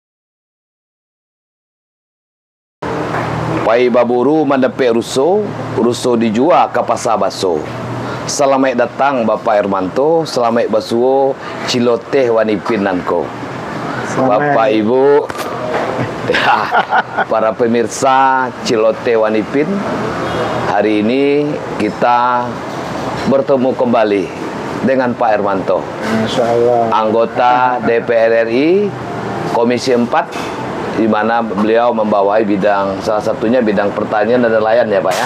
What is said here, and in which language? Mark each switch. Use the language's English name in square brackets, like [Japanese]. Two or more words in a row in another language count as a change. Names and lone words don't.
[Minangkabau] Pai baburu mendepe ruso, ruso dijual ke pasar baso. [Indonesian] Selamat datang [Minangkabau] Bapak Hermanto, selamat basuo ciloteh wanipin nanko. [Indonesian] Bapak Ibu, para pemirsa Ciloteh Wanipin, hari ini kita bertemu kembali dengan Pak Hermanto, anggota DPR RI Komisi 4, di mana beliau membawahi bidang, salah satunya bidang pertanian dan nelayan ya Pak ya?